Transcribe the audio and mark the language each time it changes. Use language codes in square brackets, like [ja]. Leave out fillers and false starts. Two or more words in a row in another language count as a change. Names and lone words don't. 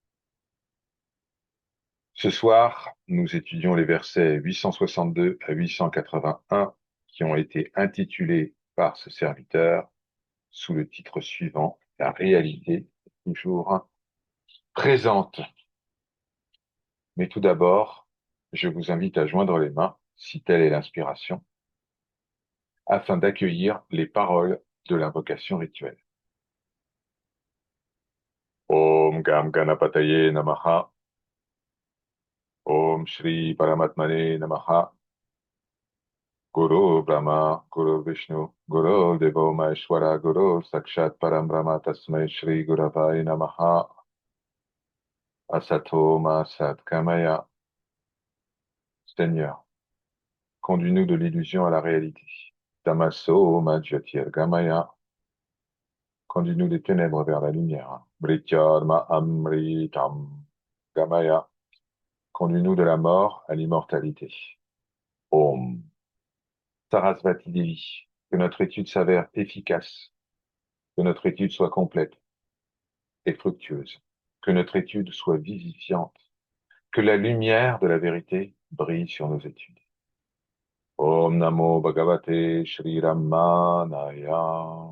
[fr] Ce soir, nous étudions les versets 862 à 881 qui ont été intitulés par ce serviteur sous le titre suivant: La réalité est toujours présente. Mais tout d'abord, je vous invite à joindre les mains, si telle est l'inspiration, afin d'accueillir les paroles de l'invocation rituelle. [sa] Om Gam Ganapataye Namaha. Om Shri Paramatmane Namaha. Guru Brahma, Guru Vishnu, Guru Devo Maheshwara, Guru Sakshat Param Brahma Tasmai Shri Guravai Namaha. Asato Ma Sat Kamaya. [fr] Seigneur, conduis-nous de l'illusion à la réalité. [sa] Tamaso Ma Jyotir Gamaya. [fr] Conduis-nous des ténèbres vers la lumière. [sa] Brityarma Amritam Gamaya. [fr] Conduis-nous de la mort à l'immortalité. [sa] Om. Sarasvati Devi. [fr] Que notre étude s'avère efficace. Que notre étude soit complète et fructueuse. Que notre étude soit vivifiante. Que la lumière de la vérité brille sur nos études. [sa] Om Namo Bhagavate Shri Ramanaya.